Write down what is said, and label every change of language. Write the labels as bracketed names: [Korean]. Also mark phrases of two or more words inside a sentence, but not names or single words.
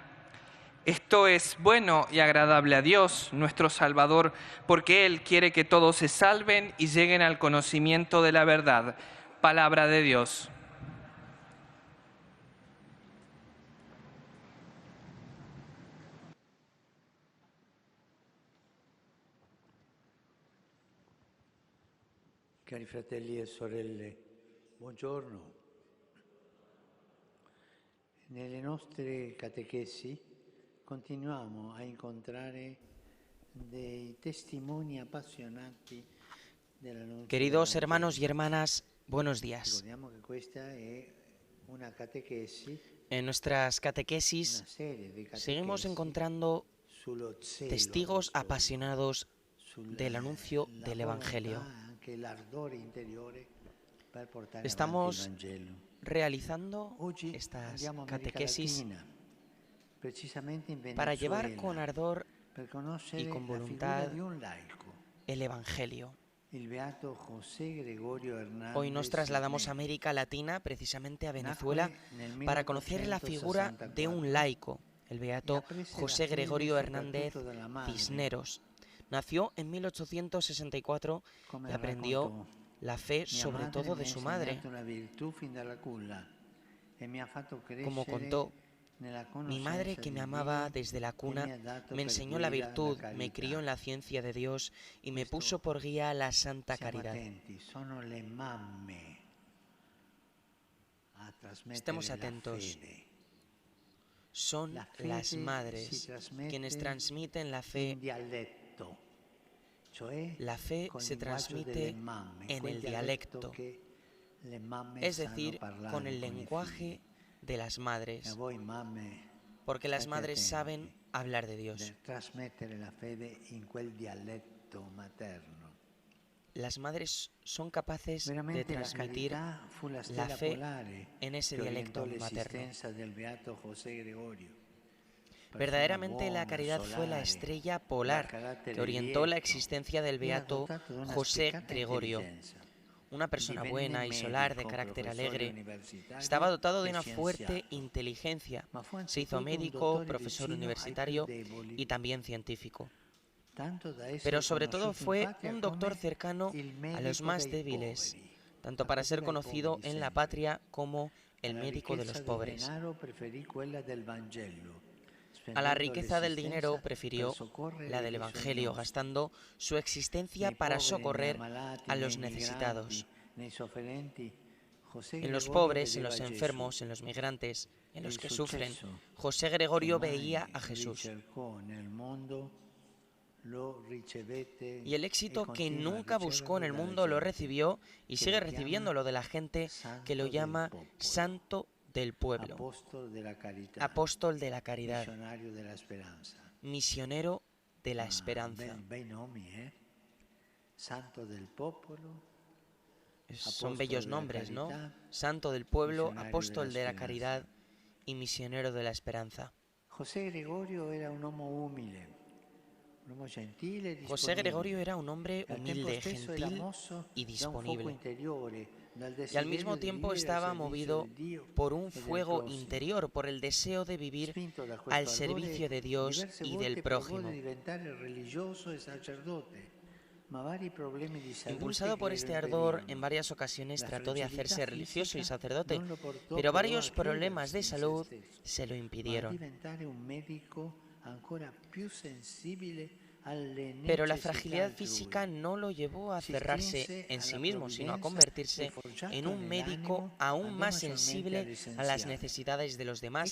[Spanish] Esto es bueno y agradable a Dios, nuestro Salvador, porque Él quiere que todos se salven y lleguen al conocimiento de la verdad. Palabra de Dios. [Italian] Cari fratelli e sorelle, buongiorno. Nelle nostre catechesi continuiamo a incontrare dei testimoni appassionati dell'annuncio. [Spanish] Queridos hermanos y hermanas, buenos días. [Italian] Ricordiamo che questa è una catechesi, [Spanish] En nuestras catequesis [Italian] una serie di [Spanish] seguimos [Italian] catechesi [Spanish] encontrando [Italian] sullo zelo [Spanish] testigos [Italian] del sole, [Spanish] apasionados del anuncio [Italian] la [Spanish] del Evangelio. [Italian] volontà, anche l'ardore interiore per portare [Spanish] Estamos [Italian] avanti il Vangelo. [Spanish] realizando [Italian] Oggi [Spanish] estas [Italian] andiamo a America [Spanish] catequesis [Italian] Latina, precisamente in [Spanish] para llevar [Italian] Venezuela, [Spanish] con ardor [Italian] per conoscere [Spanish] y con [Italian] la [Spanish] voluntad [Italian] figura di un laico, [Spanish] el Evangelio. [Italian] il beato José Gregorio Hernández. [Spanish] Hoy nos trasladamos a [Italian] Cisneros. [Spanish] América Latina, precisamente a Venezuela, [Italian] Nacque nel [Spanish] para conocer la figura de un [Italian] 1864 [Spanish] laico, el beato y aprese la José [Italian] fede [Spanish] Gregorio Hernández [Italian] soprattutto dalla madre. [Spanish] Cisneros. Nació en 1864 [Italian] Come [Spanish] y aprendió [Italian] raccontò, [Spanish] la fe [Italian] mia [Spanish] sobre [Italian] madre [Spanish] todo [Italian] mi [Spanish] de [Italian] ha [Spanish] su madre. [Italian] insegnato la virtù fin dalla culla e mi ha fatto [Spanish] Como [Italian] crescere [Spanish] contó, [Italian] nella [Spanish] mi madre, [Italian] conoscenza [Spanish] que [Italian] di [Spanish] me amaba [Italian] Dio [Spanish] desde la [Italian] e [Spanish] cuna, [Italian] mi ha dato [Spanish] me [Italian] per [Spanish] enseñó la [Italian] guida [Spanish] virtud, me [Italian] carità. [Spanish] crió en la ciencia de Dios y me [Italian] Questo [Spanish] puso por guía la santa [Italian] Siamo [Spanish] caridad. [Italian] attenti, sono le mamme a trasmettere [Spanish] Estemos [Italian] la [Spanish] atentos. [Italian] fede. [Spanish] Son [Italian] La fede [Spanish] las [Italian] si [Spanish] madres [Italian] trasmette [Spanish] quienes transmiten la [Italian] in [Spanish] fe. [Italian] dialetto, cioè [Spanish] La fe [Italian] col [Spanish] se [Italian] linguaggio [Spanish] transmite [Italian] delle mamme, [Spanish] en [Italian] quel [Spanish] el [Italian] dialetto [Spanish] dialecto, [Italian] che le mamme [Spanish] es [Italian] sanno [Spanish] decir, [Italian] parlare [Spanish] con el [Italian] con i [Spanish] lenguaje de las [Italian] figli. E a [Spanish] madres, [Italian] voi mamme, [Spanish] porque las [Italian] state [Spanish] madres [Italian] attenti [Spanish] saben hablar de Dios. [Italian] nel trasmettere la fede in quel dialetto materno. [Spanish] Las madres son capaces de [Italian] Veramente la [Spanish] transmitir [Italian] carità fu la [Spanish] la [Italian] stella [Spanish] fe [Italian] polare [Spanish] en ese [Italian] che [Spanish] dialecto [Italian] orientò [Spanish] materno. [Italian] l'esistenza del beato José Gregorio. Persona [Spanish] Verdaderamente la [Italian] buona, [Spanish] caridad fue la [Italian] solare, [Spanish] estrella [Italian] dal [Spanish] polar [Italian] carattere [Spanish] que orientó la [Italian] lieto, [Spanish] existencia del [Italian] era [Spanish] beato [Italian] dotato di una [Spanish] José [Italian] spiccata [Spanish] Gregorio. [Italian] intelligenza. [Spanish] Una persona [Italian] Divenne [Spanish] buena y solar, de [Italian] medico, [Spanish] carácter [Italian] professore [Spanish] alegre, [Italian] universitario [Spanish] estaba dotado de [Italian] e [Spanish] una fuerte [Italian] scienziato. [Spanish] inteligencia. [Italian] Ma fu [Spanish] Se hizo [Italian] anzitutto un [Spanish] médico, [Italian] dottore [Spanish] profesor [Italian] vicino ai più [Spanish] universitario [Italian] deboli, [Spanish] y también científico. [Italian] tanto da essere [Spanish] Pero sobre todo [Italian] conosciuto in [Spanish] fue [Italian] patria [Spanish] un doctor [Italian] come [Spanish] cercano [Italian] il [Spanish] a los [Italian] medico [Spanish] más [Italian] dei [Spanish] débiles, [Italian] poveri. [Spanish] tanto para ser [Italian] Accudeva ai [Spanish] conocido [Italian] poveri [Spanish] en la [Italian] sempre. [Spanish] patria como el [Italian] Alla [Spanish] médico de los [Italian] ricchezza del [Spanish] pobres. [Italian] denaro preferì quella del Vangelo, [Spanish] A la [Italian] spendendo [Spanish] riqueza del [Italian] l'esistenza [Spanish] dinero [Italian] per [Spanish] prefirió [Italian] soccorrere [Spanish] la del [Italian] i [Spanish] Evangelio, [Italian] bisognosi, [Spanish] gastando su existencia [Italian] nei [Spanish] para [Italian] poveri, nei [Spanish] socorrer [Italian] ammalati, [Spanish] a [Italian] nei [Spanish] los [Italian] migranti, [Spanish] necesitados, [Italian] nei sofferenti. José [Spanish] en los [Italian] Gregorio [Spanish] pobres, en [Italian] vedeva [Spanish] los [Italian] Gesù. [Spanish] enfermos, en los migrantes, en [Italian] E [Spanish] los [Italian] il [Spanish] que sufren. [Italian] successo [Spanish] José [Italian] che [Spanish] Gregorio [Italian] mai [Spanish] veía a Jesús. [Italian] ricercò nel mondo lo ricevette [Spanish] Y el [Italian] e [Spanish] éxito que [Italian] continua a [Spanish] nunca buscó en [Italian] riceverlo [Spanish] el [Italian] dalla [Spanish] mundo lo [Italian] gente [Spanish] recibió y [Italian] che [Spanish] sigue [Italian] lo chiama [Spanish] recibiéndolo de la gente que lo [Italian] Santo del [Spanish] llama [Italian] Popolo, [Spanish] Santo del Pueblo, [Italian] Apostolo della Carità, [Spanish] Apóstol de la Caridad, [Italian] Missionario della Speranza. [Spanish] misionero de la [Italian] Ma [Spanish] esperanza. [Italian] bei nomi, Santo del Popolo, [Spanish] Son Apóstol bellos de la nombres, ¿no? [Italian] Carità, [Spanish] Santo del Pueblo, [Italian] Misionario [Spanish] Apóstol [Italian] della [Spanish] de la [Italian] Speranza. [Spanish] Caridad y misionero de la esperanza. [Italian] José Gregorio era un uomo umile, un uomo gentile e [Spanish] José [Italian] disponibile. [Spanish] Gregorio era un hombre [Italian] Al tempo [Spanish] humilde, [Italian] stesso era [Spanish] gentil [Italian] mosso [Spanish] y [Italian] da un fuoco [Spanish] disponible. [Italian] interiore, dal [Spanish] Y al mismo [Italian] desiderio di [Spanish] tiempo [Italian] vivere al [Spanish] estaba [Italian] servizio [Spanish] movido [Italian] di Dio [Spanish] por un [Italian] e del [Spanish] fuego [Italian] prossimo. [Spanish] interior, por el deseo de vivir [Italian] Spinto da questo [Spanish] al [Italian] ardore, [Spanish] servicio de Dios [Italian] diverse [Spanish] y [Italian] volte [Spanish] del [Italian] provò [Spanish] prójimo. [Italian] di diventare religioso e sacerdote, ma vari problemi di salute [Spanish] Impulsado [Italian] che [Spanish] por [Italian] glielo [Spanish] este ardor, en [Italian] impedivano. [Spanish] varias ocasiones [Italian] La [Spanish] trató de hacerse [Italian] fragilità [Spanish] religioso y [Italian] fisica [Spanish] sacerdote, [Italian] non lo portò [Spanish] pero [Italian] però [Spanish] varios [Italian] a [Spanish] problemas de [Italian] chiudersi in se [Spanish] salud [Italian] stesso, [Spanish] se lo [Italian] ma a [Spanish] impidieron. [Italian] diventare un medico ancora più sensibile alle [Spanish] Pero la [Italian] necessità [Spanish] fragilidad [Italian] altrui. [Spanish] física no lo llevó a [Italian] Si [Spanish] cerrarse [Italian] strinse [Spanish] en sí [Italian] alla [Spanish] mismo, sino a [Italian] provvidenza [Spanish] convertirse [Italian] e forgiato [Spanish] en un médico [Italian] nell'animo, [Spanish] aún [Italian] andò [Spanish] más [Italian] maggiormente [Spanish] sensible a las [Italian] all'essenziale. [Spanish] necesidades de los demás.